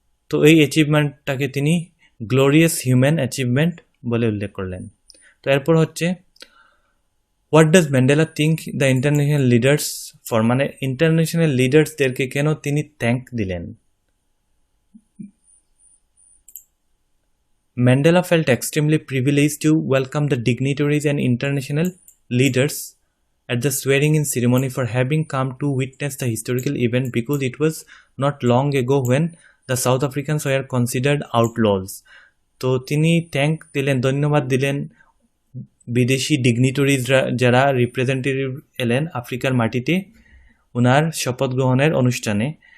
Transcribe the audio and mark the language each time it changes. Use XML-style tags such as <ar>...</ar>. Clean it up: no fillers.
<bn>তো এই অ্যাচিভমেন্টটাকে তিনি গ্লোরিয়াস হিউম্যান অ্যাচিভমেন্ট বলে উল্লেখ করলেন। তো এরপর হচ্ছে</bn> <en>what does Mandela think the international leaders for,</en> <bn>মানে ইন্টারন্যাশনাল লিডার্সদেরকে কেন তিনি থ্যাঙ্ক দিলেন।</bn> <en>Mandela felt extremely privileged to welcome the dignitaries and international leaders at the swearing-in ceremony for having come to witness the historical event because it was not long ago when the South Africans were considered outlaws.</en> <bn>তো তিনি thank দিলেন, ধন্যবাদ দিলেন বিদেশি ডিগনিটরিজরা যারা representative এলেন আফ্রিকার মাটিতে ওনার শপথ গ্রহণের অনুষ্ঠানে।</bn>